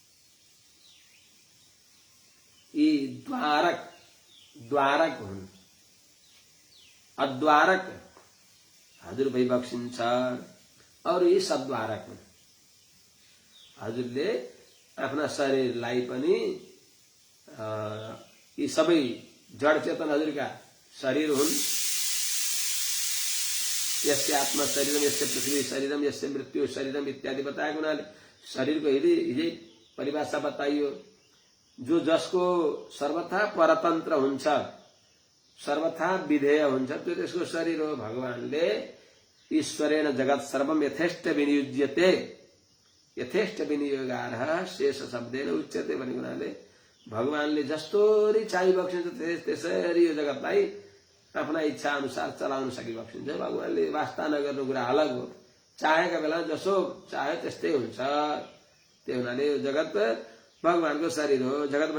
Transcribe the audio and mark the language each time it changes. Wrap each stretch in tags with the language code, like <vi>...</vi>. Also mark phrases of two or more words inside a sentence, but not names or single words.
<ne>यी द्वारक हुन्, अद्वारक हजुर भइबक्सिन्छ और यी सद्वारक हुन्। हजुरले आफ्ना शरीरलाई पनि यी सबै जड चेतन हजुरका शरीर हुन्।</ne> <sa>यस्य आत्मा शरीरम यस्य पृथ्वी शरीरम यस्य मृत्यु शरीरम</sa> <ne>इत्यादि बताएको हुनाले शरीरको हिजै परिभाषा बताइयो। जो जसको सर्वथा परतन्त्र हुन्छ, सर्वथा विधेय हुन्छ, त्यो त्यसको शरीर हो। भगवानले</ne> <sa>ईश्वरेण जगत सर्वम यथेष्ट विनियुज्यते, यथेष्ट विनियोगार्ह शेष शब्देन उच्यते</sa> <ne>भनेको हुनाले भगवानले जस्तोरी चाहिबक्सिन्छ त्यसरी यो जगतलाई आफ्ना इच्छा अनुसार चलाउन सकिबक्सिन्छ। भगवानले वास्ता नगर्नु कुरा अलग हो, चाहेका बेला जसो चाहे त्यस्तै हुन्छ। त्यो हुनाले यो जगत भगवानको शरीर हो।</ne>